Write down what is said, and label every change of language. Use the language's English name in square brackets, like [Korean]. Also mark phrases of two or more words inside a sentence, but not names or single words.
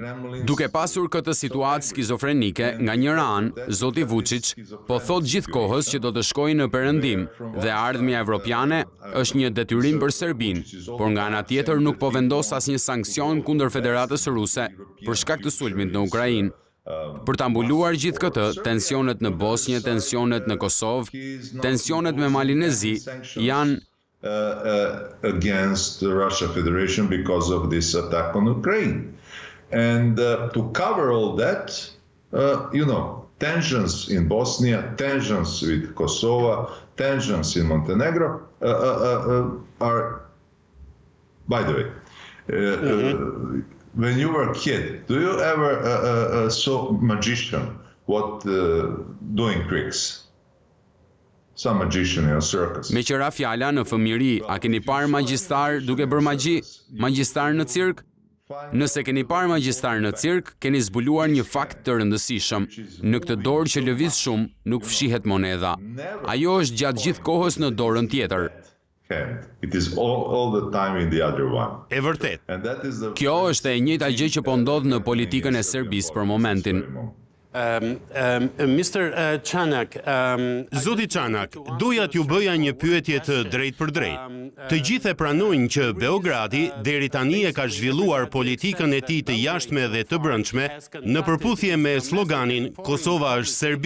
[Albanian] Duke pasur këtë situatë skizofrenike, nga njëra anë, zoti Vučić po thot gjithkohës që do të shkojë në perëndim dhe ardhmja evropiane është një detyrim për Serbinë, por nga ana tjetër nuk po vendos asnjë sankcion kundër Federatës Ruse për shkak të sulmit në Ukrainë. Për ta mbuluar gjithë këtë, tensionet në Bosnjë, tensionet në Kosovë, tensionet me Malinezi janë [English] against the Russia Federation because of this attack on Ukraine. And to cover all that, tensions in Bosnia, tensions with Kosovo, tensions in Montenegro are, by the way, when you were a kid, do you ever saw magician doing tricks? Some magician in a circus. [Albanian] Me qëra fjala në fëmijëri, a keni parë magjistar duke bërë magji? Magjistar në cirk? Nëse keni parë magjistar në cirk, keni zbuluar një fakt të rëndësishëm. Në këtë dorë që lëviz shumë, nuk fshihet monedha. Ajo është gjatë gjithë kohës në dorën tjetër. [English] It is all the time in the other one. [Albanian] E vërtet. Kjo është e njëjta gjë që po ndodh në politikën e Serbisë për momentin. [English] Mr. Çanak, [Albanian] Zoti Çanak, doja t'ju bëja një pyetje të drejtë për drejtë. Të gjithë e pranojnë që Beogradi deri tani e ka zhvilluar politikën e tij të jashtme dhe të brendshme në përputhje me sloganin Kosova është Serbi.